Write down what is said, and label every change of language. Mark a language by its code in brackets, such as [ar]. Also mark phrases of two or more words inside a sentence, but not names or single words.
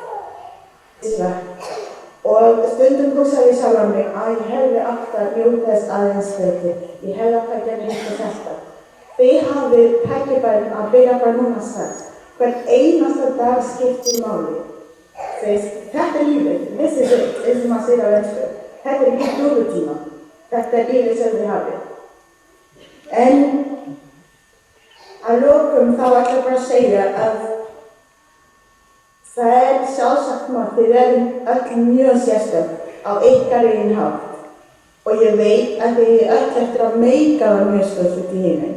[is] Og stundum hugsaði ég sjálf mig að ég hefði átt að njóta þess aðeins betur. Ég hefði átt að gera hitt og þetta. Þið hafið tækifærin að byrja bara núna strax. Hvern einasta dag skiptir máli. Þetta lífið, [en] this is it, [is] eins og maður segir á ensku. Þetta ekki dúrutíma. Þetta lífið sem þið hafið. En að lokum þá ætla ég bara að segja að það sjálfsagt maður, þið öll mjög sérstök á ykkar eigin hátt og ég veit að þið öll eftir að meika það mjög stórt út í heiminn.